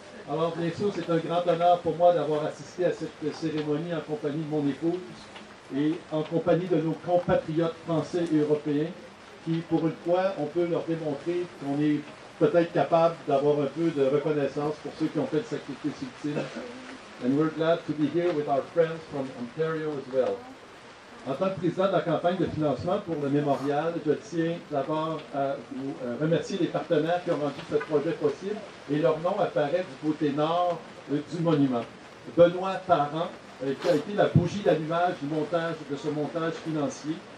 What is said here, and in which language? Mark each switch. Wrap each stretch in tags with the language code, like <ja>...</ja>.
<fr>Alors, bien sûr, c'est un grand honneur pour moi d'avoir assisté à cette cérémonie en compagnie de mon épouse et en compagnie de nos compatriotes français et européens qui, pour une fois, on peut leur démontrer qu'on est peut-être capable d'avoir un peu de reconnaissance pour ceux qui ont fait le sacrifice ultime.</fr> <en>And we're glad to be here with our friends from Ontario as well.</en> <fr>En tant que président de la campagne de financement pour le mémorial, je tiens d'abord à vous remercier les partenaires qui ont rendu ce projet possible et leur nom apparaît du côté nord du monument. Benoît Parent, qui a été la bougie d'allumage de ce montage financier.</fr>